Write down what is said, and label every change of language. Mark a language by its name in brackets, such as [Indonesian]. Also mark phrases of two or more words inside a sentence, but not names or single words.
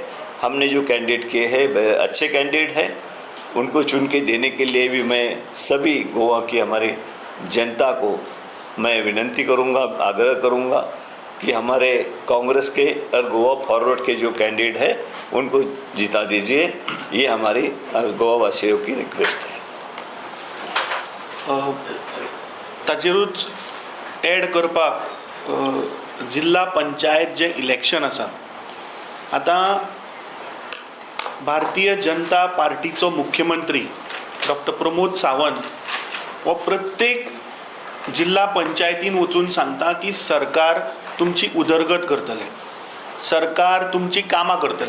[Hindi] हमने जो कैंडिडेट किए हैं अच्छे कैंडिडेट हैं, उनको चुन के देने के लिए भी मैं सभी गोवा की हमारी जनता को मैं विनती करूंगा, आग्रह करूंगा कि हमारे कांग्रेस के और गोवा फॉरवर्ड के जो कैंडिडेट है उनको जिता दीजिए। ये हमारी गोवा वासियों की रिक्वेस्ट है। [Konkani] ताचेरूच एड करपाक जिल्हा पंचायत जे इलेक्शन आसा, आतां भारतीय जनता पार्टीचो मुख्यमंत्री डॉक्टर प्रमोद सावंत हो प्रत्येक जिल्हा पंचायतीन वचून सांगता की सरकार तुमची उदरगत करतले, सरकार तुमची कामां करतले।